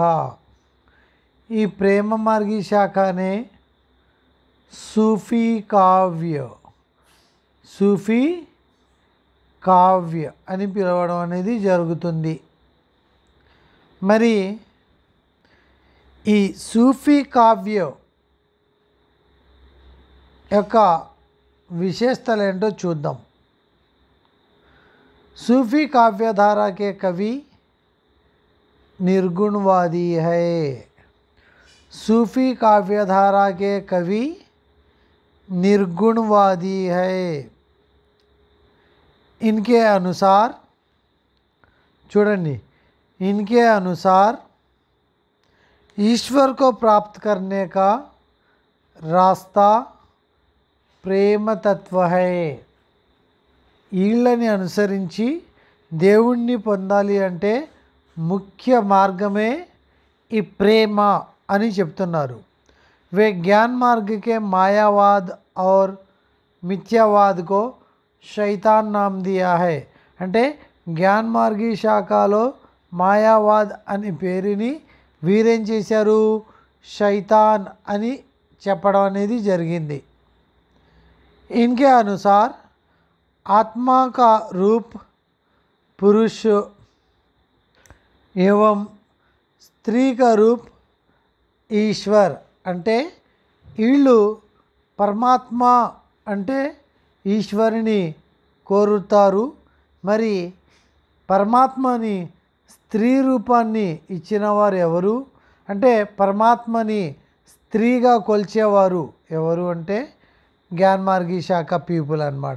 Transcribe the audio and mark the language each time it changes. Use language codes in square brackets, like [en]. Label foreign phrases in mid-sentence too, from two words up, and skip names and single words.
[te] ఈ ప్రేమ మార్గి శాఖనే సూఫీ కావ్య అని పిలవడం అనేది జరుగుతుంది. మరి ఈ సూఫీ కావ్య యొక్క విశేషతలు ఏంటో చూద్దాం. [hi] सूफी काव्यधारा के कवि निर्गुणवादी है. सूफी काव्यधारा के कवि निर्गुणवादी है. इनके अनुसार चूडंडी, इनके अनुसार ईश्वर को प्राप्त करने का रास्ता प्रेम तत्व है. [te] వీళ్ళని అనుసరించి దేవుణ్ణి పొందాలి అంటే ముఖ్య మార్గమే ఈ ప్రేమ అని చెప్తున్నారు. [hi] वे ज्ञान मार्ग के मायावाद और मिथ्यावाद को शैतान नाम दिया है. [te] అంటే [hi] ज्ञान मार्गी [te] శాఖలో మాయావాద్ అని పేరుని వీరేం చేశారు? शैतान అని చెప్పడం అనేది జరిగింది. [hi] इनके अनुसार आत्मा का रूप पुरुष एवं स्त्री का रूप ईश्वर. [te] అంటే వీళ్ళు పరమాత్మ అంటే ఈశ్వరుని కోరుతారు. మరి పరమాత్మని స్త్రీ రూపాన్ని ఇచ్చిన వారు ఎవరు అంటే పరమాత్మని స్త్రీగా కొలిచేవారు ఎవరు అంటే [hi] ज्ञान मार्गी [te] శాఖ పీపుల్ అన్నమాట.